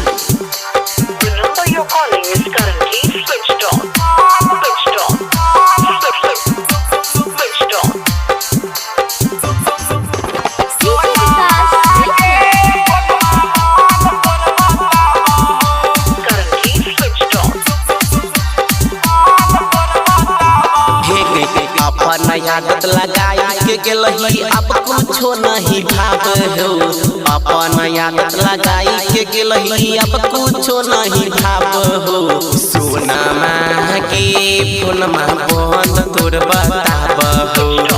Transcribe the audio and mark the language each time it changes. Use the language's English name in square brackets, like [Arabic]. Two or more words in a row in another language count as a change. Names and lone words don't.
[English] The number you're calling is currently switched off. Switched off. Switched off. Currently switched off. [Bhojpuri] अपन आदत लगाई के गेलही अब कुछो नहीं भाव हो। अपन आदत लगाई के गेलही अब कुछो नहीं भाव हो। सोनमा के फोनमा बंद तोर बताब हो।